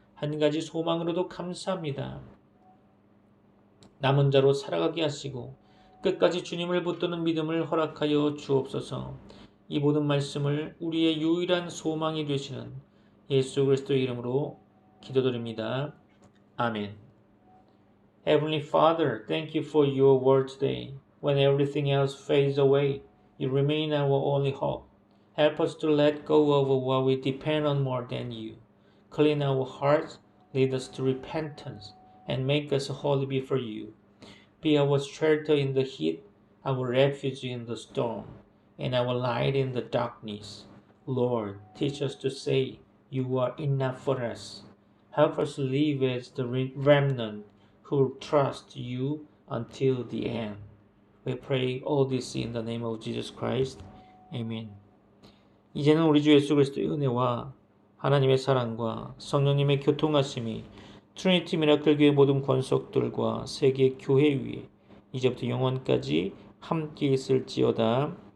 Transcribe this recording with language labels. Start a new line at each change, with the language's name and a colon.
Korean: 한 가지 소망으로도 감사합니다. 남은 자로 살아가게 하시고 끝까지 주님을 붙드는 믿음을 허락하여 주옵소서. 이 모든 말씀을 우리의 유일한 소망이 되시는 예수 그리스도의 이름으로 기도드립니다. 아멘.
English: Heavenly Father, thank you for your word today. When everything else fades away, you remain our only hope. Help us to let go of what we depend on more than you. Clean our hearts, lead us to repentance, and make us holy before you. Be our shelter in the heat, our refuge in the storm, and our light in the darkness. Lord, teach us to say, you are enough for us. Help us live as the remnant who trust you until the end. We pray all this in the name of Jesus Christ. Amen.
Korean: 이제는 우리 주 예수 그리스도의 은혜와 하나님의 사랑과 성령님의 교통하심이 트리니티 미라클 교회 모든 권속들과 세계 교회 위에 이제부터 영원까지 함께 있을지어다.